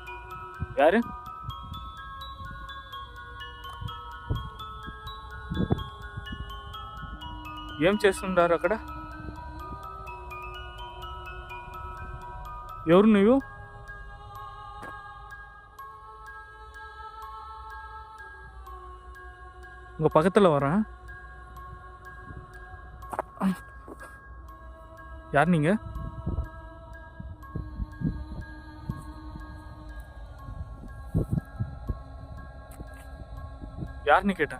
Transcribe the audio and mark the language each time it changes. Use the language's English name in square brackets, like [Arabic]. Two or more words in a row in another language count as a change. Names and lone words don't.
[Tamil] யாரு? [Telugu] ఏం చేస్తుంటారు అక్కడ? ఎవరు నువ్వు? [Tamil] உங்க பக்கத்துல வரேன். யார் நீங்க? யாருன்னு கேட்டேன்.